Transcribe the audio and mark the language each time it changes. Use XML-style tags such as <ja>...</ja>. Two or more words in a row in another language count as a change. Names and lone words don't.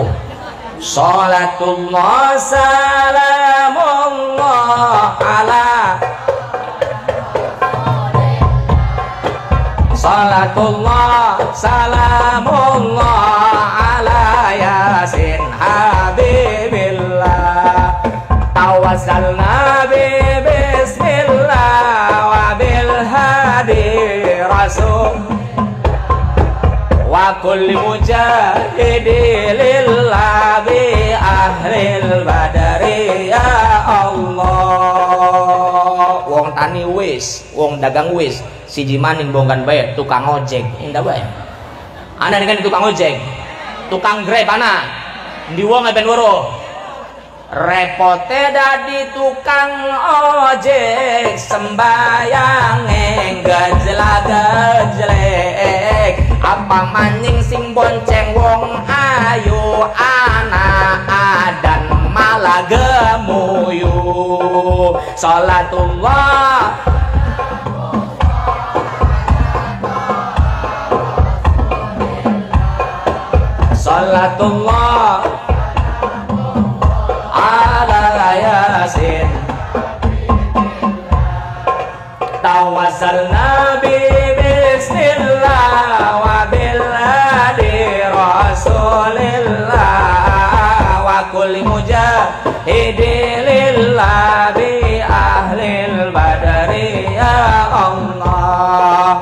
<ar>صلاة الله سلام الله على. صلاة الله سلام الله على يس حبيب الله. توسلنا ببسم الله وبالهادي رسول وكل مجاهد لله بأهل البدر يا الله.</ar> <jv>Wong tani wis, wong dagang wis, siji maning bongkan bae tukang ojek indah bae. Ana dengan tukang ojek, tukang Grab ana. Ndi wong e ben weruh repote dadi tukang ojek sembayange gejlek. Apa maning sing bonceng wong ayu anak adan malah gemuyu.</jv> <ar>صلاة الله صلاة الله على يس. توسلنا ببسم الله وبالهادي رسول الله وكل مجاهد لله بأهل البدر يا الله.</ar>